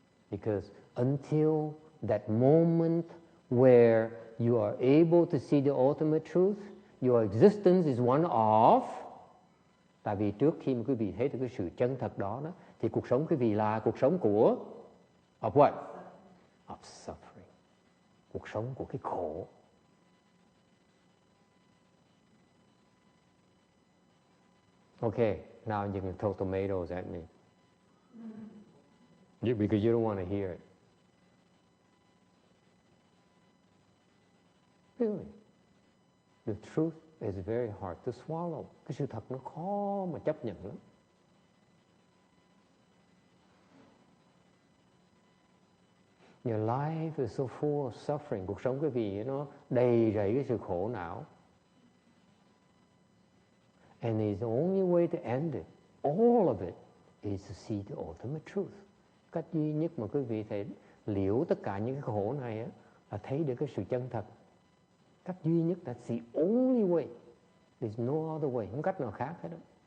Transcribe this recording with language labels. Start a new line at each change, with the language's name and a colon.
English: Because until that moment where you are able to see the ultimate truth, your existence is one of.
Vietnamese: Tại vì trước khi mà quý vị thấy được cái sự chân thật đó, thì cuộc sống quý vị là cuộc sống của
English: of what? Of suffering.
Vietnamese: Cuộc sống của cái khổ.
English: Okay, now you can throw tomatoes at me. Because you don't want to hear it. Really. The truth is very hard to swallow.
Vietnamese: Cái sự thật nó khó mà chấp nhận lắm.
English: Your life is so full of suffering.
Vietnamese: Cuộc sống quý vị nó đầy rẫy cái sự khổ não.
English: And the only way to end it, all of it, is to see the ultimate truth.
Vietnamese: Cách duy nhất mà quý vị thể liễu tất cả những cái khổ này là thấy được cái sự chân thật. Cách duy nhất,
English: that's the only way. There's no other way.
Vietnamese: Không cách nào khác hết đó.